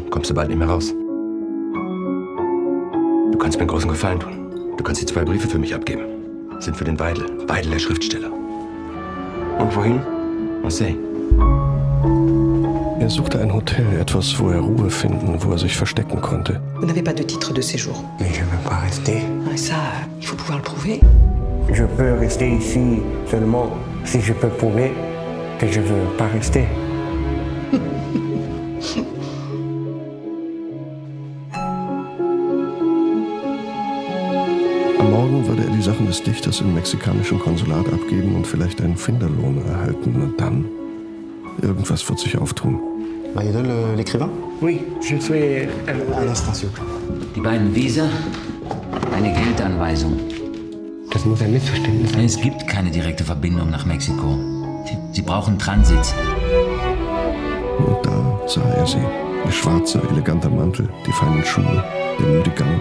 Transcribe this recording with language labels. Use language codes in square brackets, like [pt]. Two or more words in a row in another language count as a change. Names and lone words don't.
[de] Kommst du bald nicht mehr raus. Du kannst mir einen großen Gefallen tun. Du kannst die 2 Briefe für mich abgeben. Sind für den Weidel. Weidel, der Schriftsteller. Und wohin? Marseille. Er suchte ein Hotel, etwas, wo er Ruhe finden, wo er sich verstecken konnte. [fr] Vous n'avez pas de titre de séjour. Mais je ne veux pas rester. Et ça, il faut pouvoir le prouver. Je peux rester ici seulement si je peux prouver que je veux pas rester. [de] Am Morgen würde er die Sachen des Dichters im mexikanischen Konsulat abgeben und vielleicht einen Finderlohn erhalten. Und dann? Irgendwas wird sich auftun. [fr] Maïdol, l'écrivain? Oui, je suis Un instant, s'il vous plaît. [de] Die beiden Visa, eine Geldanweisung. Das muss ein Missverständnis sein. Es gibt keine direkte Verbindung nach Mexiko. Sie brauchen Transit. Und da sah er sie. Ihr schwarzer, eleganter Mantel, die feinen Schuhe, der müde Gang.